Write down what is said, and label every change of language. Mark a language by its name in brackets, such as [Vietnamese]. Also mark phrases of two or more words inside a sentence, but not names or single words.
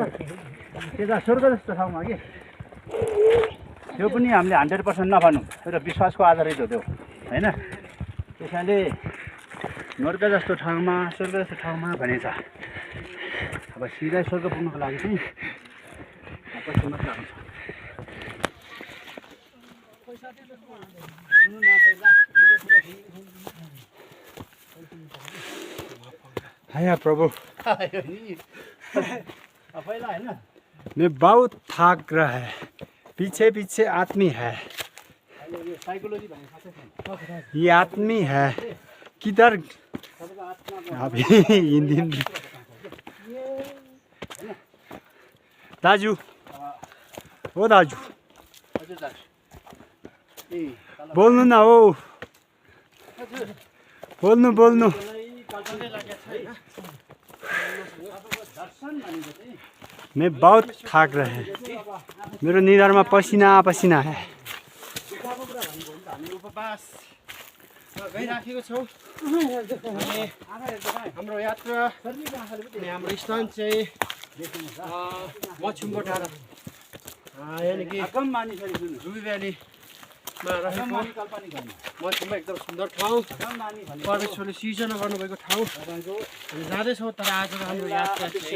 [Nepali] त्यता स्वर्ग जस्तो ठाउँमा कि त्यो पनि हामीले 100% नभनौँ एउटा विश्वासको आधारित हो त्यो होइन त्यसैले नर्क जस्तो ठाउँमा स्वर्ग जस्तो ठाउँमा भनेछ अब सिधै स्वर्ग पुग्नुको लागि चाहिँ पछि मात्र आउँछ हाय प्रभु पहिला होइन [Hindi] मैं बहुत थक रहा है पीछे पीछे आदमी है ये आदमी है किधर अभी हिंदी [Nepali] दाजू ओ दाजू बोल्नु न हो बोल्नु [Hindi] मैं बहुत थाक रहे [Nepali] मेरो निधारमा पसिना पसिना [Hindi] है [Nepali] हामी उपवास गइराखेको छौँ हाम्रो यात्रा अनि हाम्रो स्थान चाहिँ मछुङ्गो डाँडा यानि कि रुबी भ्यालीमा रहेको मछुङ्गो एकदम सुन्दर ठाउँ परमेश्वरले सिर्जना गर्नुभएको ठाउँ हामी जाँदैछौँ तर आज हाम्रो यात्रा चाहिँ